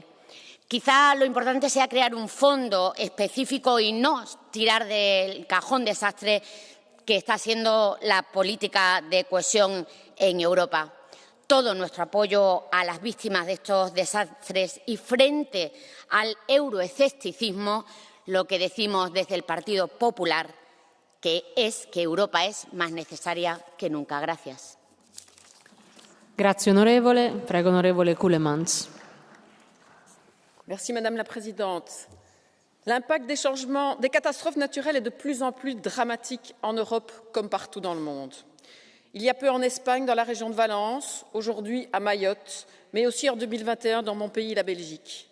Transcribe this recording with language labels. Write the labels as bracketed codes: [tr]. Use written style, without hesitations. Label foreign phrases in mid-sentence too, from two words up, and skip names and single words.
[es] Quizá lo importante sea crear un fondo específico y no tirar del cajón desastre que está siendo la política de cohesión en Europa. Todo nuestro apoyo a las víctimas de estos desastres y frente al euroescepticismo, lo que decimos desde el Partido Popular, que es que Europa es más necesaria que nunca. Gracias. [it] Grazie onorevole. Prego onorevole Koulemans. [fr] Merci Madame la Présidente. L'impact des changements, des catastrophes naturelles est de plus en plus dramatique en Europe comme partout dans le monde. Il y a peu en Espagne, dans la région de Valence, aujourd'hui à Mayotte, mais aussi en 2021 dans mon pays, la Belgique.